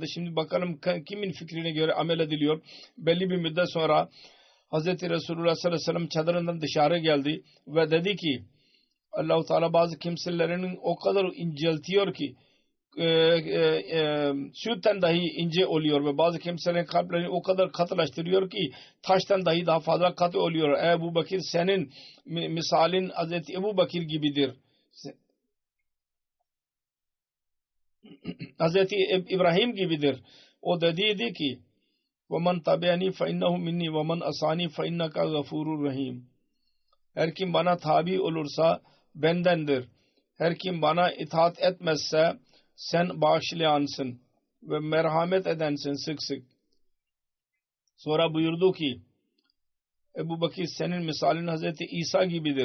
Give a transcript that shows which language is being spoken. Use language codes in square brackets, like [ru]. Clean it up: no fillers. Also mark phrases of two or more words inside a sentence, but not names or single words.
[tr] Şimdi bakalım kimin fikrine göre amel ediliyor. Belli bir müddet sonra Hazreti Resulullah [ar] صلى الله عليه وسلم [tr] çadırından dışarı geldi ve dedi ki Allah-u Teala bazı kimselerin o kadar inceltiyor ki sütten dahi ince oluyor ve bazı kimselerin kalplerini o kadar katılaştırıyor ki taştan dahi daha fazla katı oluyor. Ebu Bakir senin misalin Hazreti Ebu Bakir gibidir. Hazreti İbrahim gibidir. O dediydi ki [ar] وَمَنْ تَبِعَنِي فَاِنَّهُ مِنِّي وَمَنْ أَسَانِي فَاِنَّكَ غَفُورٌ [tr] rahim. Her kim bana tabi olursa bendendir. Her kim bana itaat etmezse sen bağışlayansın ve merhamet edensin sık sık. Sonra buyurdu ki Ebu Bakir senin misalin Hazreti İsa gibidir.